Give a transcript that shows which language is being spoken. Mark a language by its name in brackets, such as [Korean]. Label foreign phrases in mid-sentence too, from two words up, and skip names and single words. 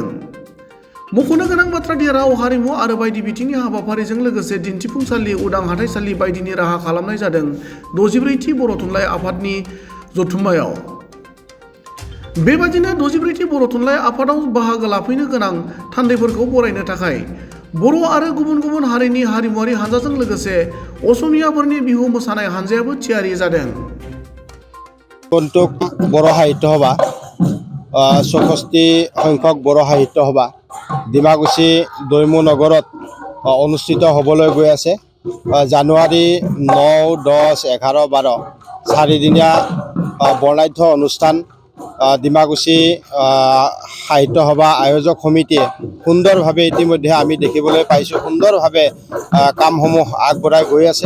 [Bodo] मख'नो गोनां बाथ्रादि राव हारिमु आरो बायदि बिथिंनि हाबाफारिजों लोगोसे दिन्थिफुंसालि उदां हाथाइसालि बायदिनि राहा खालामनाय जादों 64थि बर' थुनलाइ आफादनि जथुम्मायाव। बेबादिनो 64थि बर' थुनलाइ आफादाव बाहागो लाफैनो गोनां थान्दैफोरखौ बरायनो थाखाय बर' आरो गुबुन गुबुन हारिनि हारिमुवारि हानजाजों लोगोसे असमियाफोरनि बिहु मोसानाय हानजायाबो थियारि जादों। [Assamese] আগন্তুক বড়ো সাহিত্য সভা 64 সংখ্যক বড়ো সাহিত্য সভা ডিমাকুসি দৈমু নগৰত অনুষ্ঠিত হ'বলৈ গৈ আছে। জানুৱাৰী 9, 10, 11, 12 চাৰিদিনীয়া বৰ্ণাঢ্য অনুষ্ঠান ডিমাকুসি সাহিত্য সভা আয়োজক সমিতিয়ে সুন্দৰভাৱে ইতিমধ্যে আমি দেখিবলৈ পাইছোঁ, সুন্দৰভাৱে কামসমূহ আগবঢ়াই গৈ আছে।